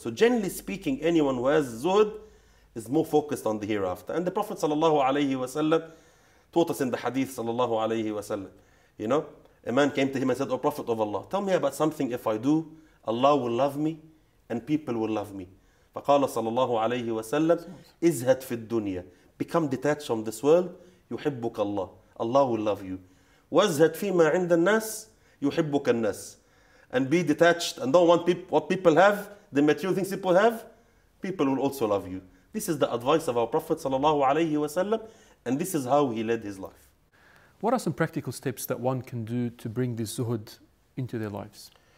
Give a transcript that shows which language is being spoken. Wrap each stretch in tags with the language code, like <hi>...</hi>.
<en>So generally speaking, anyone who has zuhud is more focused on the hereafter. And the Prophet sallallahu alaihi wasallam taught us in the hadith sallallahu alaihi wasallam. A man came to him and said, "O Prophet of Allah, tell me about something if I do, Allah will love me and people will love me."</en> <ar>فقال صلى الله عليه وسلم ازهد في الدنيا.</ar> <en>Become detached from this world.</en> <ar>يحبك الله.</ar> <en>Allah will love you.</en> <ar>وازهد فيما عند الناس يحبك الناس.</ar> <en>And be detached and don't want what people have, the material things people have, people will also love you. This is the advice of our Prophet sallallahu alaihi wasallam, and this is how he led his life. What are some practical steps that one can do to bring this zuhud into their lives?</en>